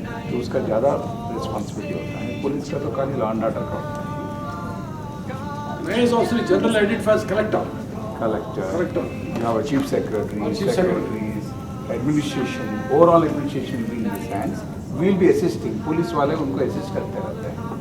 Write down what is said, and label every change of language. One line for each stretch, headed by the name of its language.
Hindi: तो उसका ज़्यादा रिस्पॉन्सिबिलिटी होता है. पुलिस का तो खाली लॉ एंड ऑर्डर का होता है.
English: Mayor is also generally identified as collector. Collector. You have a chief secretary, Chief secretaries, administration, overall administration will be in his hands. We will be assisting.
Hindi: Police वाले उनको assist करते रहते हैं.